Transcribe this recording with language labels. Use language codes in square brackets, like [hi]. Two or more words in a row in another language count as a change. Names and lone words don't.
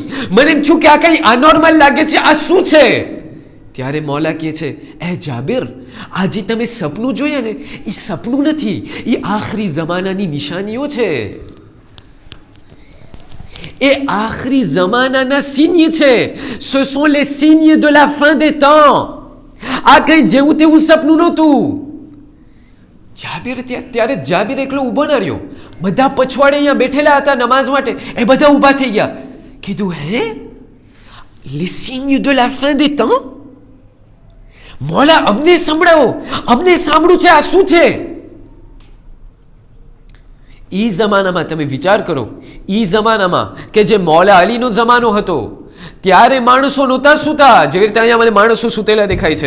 [gu] મને એમ થયું કે આ કઈ અનોર્મલ લાગે છે, આ શું છે? ત્યારે મોલા કહે છે, એ જાબિર, આજે તમે સપનું જોયા ને, એ સપનું નથી, એ આખરી જમાનાની નિશાનીઓ છે. એ આખરી જમાનાના સિગ્ન છે. [fr] Ce sont les signes de la fin des temps. [gu] આ કઈ જેવું તેવું સપનું નહોતું. ત્યારે જાબિર એકલો ઊભો ના રહ્યો. બધા પછવાડે અહીંયા બેઠેલા હતા નમાઝ માટે, એ બધા ઊભા થઈ ગયા. કીધું, હે, [fr] les signes de la fin des temps? [gu] મોલા, અમને સંભળાવો, અમને સાંભળું છે, આ શું છે? ઈ જમાનામાં તમે વિચાર કરો, ઈ જમાનામાં કે જે મૌલા અલીનો જમાનો હતો, ત્યારે માણસો નહોતા સૂતા જેવી રીતે અહીંયા મને માણસો સૂતેલા દેખાય છે.